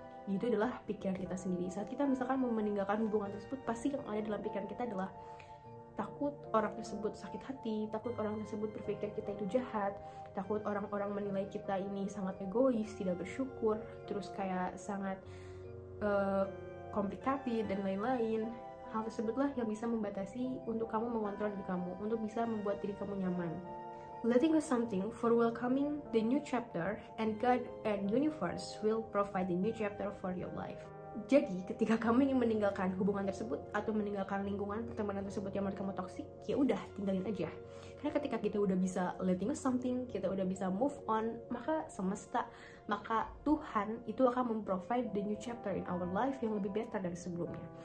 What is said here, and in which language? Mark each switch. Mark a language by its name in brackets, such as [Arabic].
[Indonesian] Itu adalah pikiran kita sendiri. Saat kita misalkan mau meninggalkan hubungan tersebut, pasti yang ada dalam pikiran kita adalah takut orang tersebut sakit hati, takut orang tersebut berpikir kita itu jahat, takut orang-orang menilai kita ini sangat egois, tidak bersyukur, terus kayak sangat komplikated dan lain-lain. Hal tersebutlah yang bisa membatasi untuk kamu mengontrol diri kamu, untuk bisa membuat diri kamu nyaman. [English] Letting go something for welcoming the new chapter, and God and universe will provide the new chapter for your life. [Indonesian] Jadi ketika kamu ingin meninggalkan hubungan tersebut atau meninggalkan lingkungan pertemanan tersebut yang menurut kamu toksik, ya udah tinggalin aja. Karena ketika kita udah bisa [English] letting go something, [Indonesian] kita udah bisa move on, maka semesta, maka Tuhan itu akan memprovide [English] the new chapter in our life [Indonesian] yang lebih better dari sebelumnya.